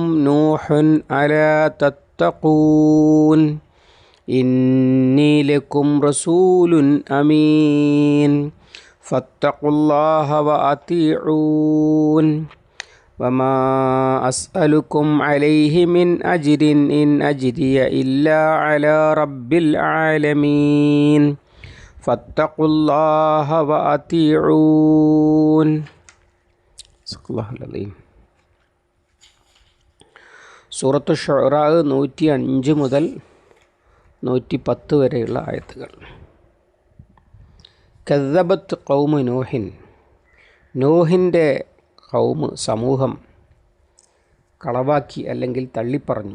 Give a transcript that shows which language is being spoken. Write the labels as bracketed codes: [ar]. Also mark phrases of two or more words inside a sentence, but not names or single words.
[ar] نوح ألا تتقون إني لكم رسول أمين فاتقوا الله وأطيعون وما أسألكم عليه من أجر إن أجري إلا على رب العالمين فاتقوا الله وأطيعون. صدق الله العظيم. [ml] സൂറത്തു ശുഅറാ 105 മുതൽ 110 വരെയുള്ള ആയത്തുകൾ. [ar] كذبت قوم نوح, [ml] നൂഹിൻ്റെ സമൂഹം കളവാക്കി അല്ലെങ്കിൽ തള്ളിപ്പറഞ്ഞു.